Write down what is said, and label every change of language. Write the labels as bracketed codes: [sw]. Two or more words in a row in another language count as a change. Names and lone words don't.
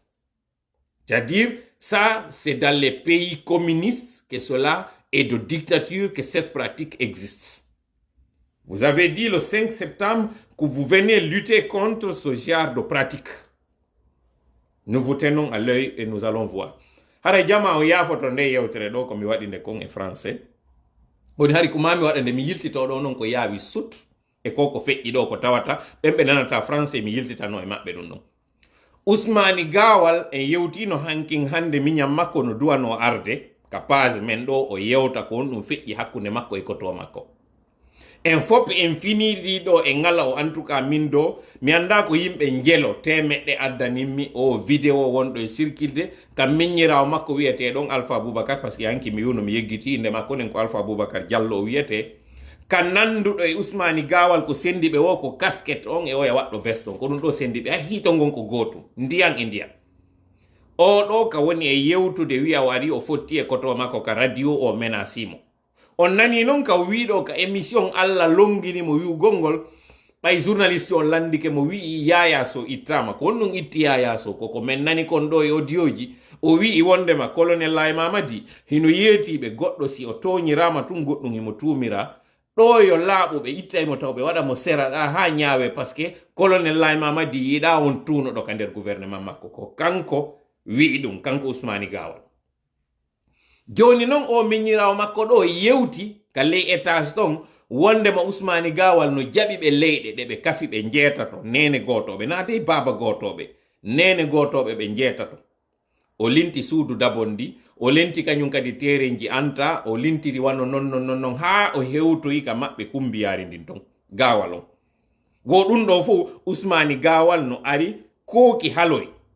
[fr] C'est-à-dire, ça, c'est dans les pays communistes que cela et de dictature que cette pratique existe. Vous avez dit le 5 septembre que vous venez lutter contre ce genre de pratique. Nous vous tenons à l'œil et nous allons voir. [ff] Hara jama o yafoto nde yewtere ɗo ko mi waɗinde kon e français. Woni hari ko mami waɗande mi yiltito ɗo noon ko yaawi sut e ko feƴƴi ɗo ko tawata ɓen ɓe nanata français mi yiltitano e maɓɓe ɗum ɗon. Ousmani Gawal en yewtino hankin hande miñam makko no duwano arde ka page men ɗo o yewta ko on ɗum feƴƴi hakkunde makko e koto makko. En fop en finiri ɗo e ngala o [fr] en tout cas [ff] min do mi anda ko yimɓe jelo temeɗɗe addanimmi o vidéo wonɗo e circulde kam miññirawo makko wiyete ɗon Alpha Boubacar parce que hanki mi yuno mi yeggiti inde makko nen ko Alpha Boubacar Diallo o wiyete ka nanduɗo e Ousmani Gawal ko sendiɓe wo ko casquette on e o e waɗɗo veste on ko ɗum ɗo sendiɓe a hito gon ko gotum ndiyan e ndiyan o ɗo ka woni e yewtude wiya o ari o fotti e koto makko ka radio o menacimo on nani non ka wiɗo ka émission Allah longini mo wi'ugol ngol ɓay journaliste o landike mo wi'i Yaya Sow ittama ko on ɗum itti Yaya Sow koko men nani kon ɗo e audioji o wi'i wondema colonel Laye Mamadi hino yeetiɓe goɗɗo si o toñirama tun goɗɗum himo tumira ɗo yo laaɓuɓe ittaymo taw ɓe waɗa mo seraɗa ha ñaawe [fr] par ce que [ff] colonel Laye Mamadi yiɗa on tuunoɗo ka nder gouvernement makko ko kanko wi'i ɗum kanko Ousmani Gawal joni non o miñirawo makko ɗo yewti ka ley étage ɗon wondema Ousmani Gawal no jaɓi ɓe leyɗe ɗe ɓe kafi ɓe jeetato nene gotoɓe na dey baba gotoɓe nene gotoɓe ɓe jeetato o linti suudu dabondi o lenti kañum kadi terenji anta o lintiri wano non ha o hewtoyi ka maɓɓe kumbiyari ndin ton Gawal on wo ɗum ɗo fof Ousmani Gawal no ari kooki haloy